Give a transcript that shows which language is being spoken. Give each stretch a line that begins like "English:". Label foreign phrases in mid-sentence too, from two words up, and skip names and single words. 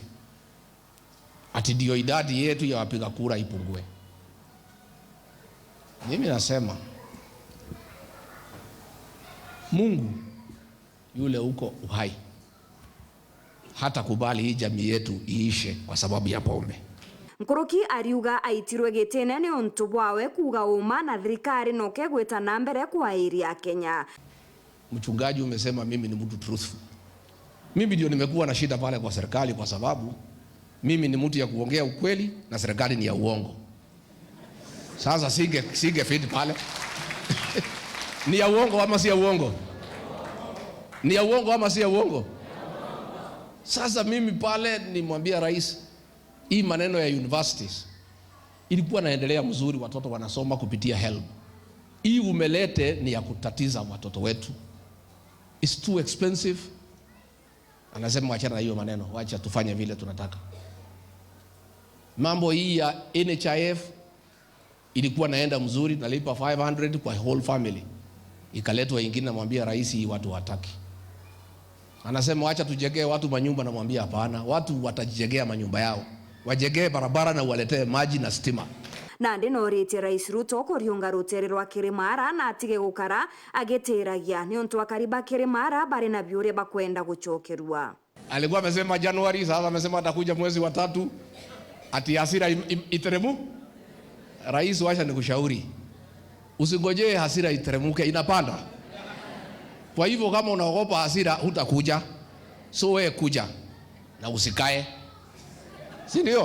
Swahili: Ati ndio idadi yetu ya wapiga kura ipungue. Mimi nasema Mungu yule uko uhai hata kubali hii jamii yetu iishe kwa sababu ya pombe.
Meru: Mkuruki ariuga aitirwe gitene ni untu bwawe kuga uma na thirikari noke gweta na mbere kwa area Kenya.
Swahili: Mchungaji umesema mimi ni mtu truthful. Mimi ndio nimekuwa na shida pale kwa serikali kwa sababu mimi ni mtu ya kuongea ukweli na serikali ni ya uongo. Sasa singe fit pale. Ni ya uongo ama si ya uongo? Ni ya uongo ama si ya uongo? Sasa mimi pale nimwambia rais, hii maneno ya universities ilikuwa naendelea mzuri, watoto wanasoma kupitia HELB. Hii umelete ni ya kutatiza watoto wetu.
English: It's too expensive.
Swahili: Anasema wachana na hiyo maneno, wacha tufanye vile tunataka. Mambo hii ya NHIF ilikuwa naenda mzuri, nalipa 500 kwa
English: whole family.
Swahili: Ikaletwa ingine, namwambia rais hii watu hataki. Anasema wacha tujengee watu manyumba, na mwambia hapana, watu watajengea manyumba yao. Wajengee barabara na waletee maji na stima.
Meru: Nandi norite Rais Ruto kuriunga rutere rwa Kirimara na atige gukara agiteragia ni untu akariba Kirimara bari na biure bakwenda guchokerwa.
Swahili: Alikuwa amesema Januari, sasa amesema atakuja mwezi wa 3 ati hasira iteremu. Rais, wacha nikushauri, usingojee hasira iteremuke, inapanda. Kwa hivyo kama unaogopa hasira hutakuja, so wewe kuja na usikae, si ndio?